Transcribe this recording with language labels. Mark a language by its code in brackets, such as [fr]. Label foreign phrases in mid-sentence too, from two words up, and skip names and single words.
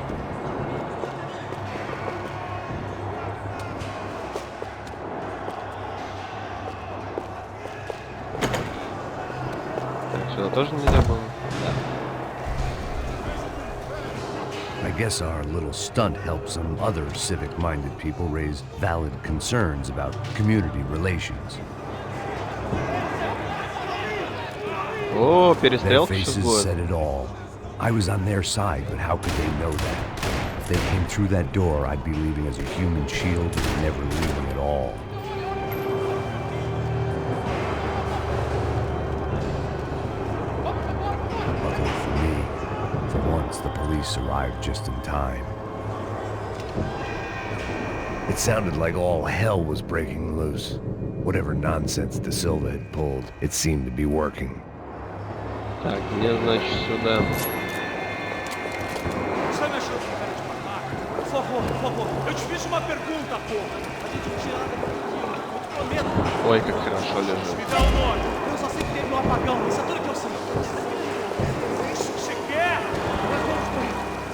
[ru] Так, сюда тоже нельзя было? Да. [en] I guess our little stunt helped some other civic-minded people raise valid concerns about community relations. [ru] О, [en] Their [ru] перестрелка сейчас [en] faces [ru] будет. [en] said it all. I was on their side, but how could they know that? If they came through that door, I'd be leaving as a human shield and never leaving at all. Luckily for me, for once the police arrived just in time. It sounded like all hell was breaking loose. Whatever nonsense De Silva had pulled, it seemed to be working. [ru] Так, мне, значит, сюда. [pt] Sai mexendo com cara de babaca. Por favor. Eu te fiz uma pergunta, porra. A gente não tinha nada pra fazer. Eu te prometo. [ru] Ой, как хорошо лежит. [pt] Me dá o nome. Eu só sei que teve um apagão. Isso é tudo que eu sei. É isso que você quer? Mas vamos com isso.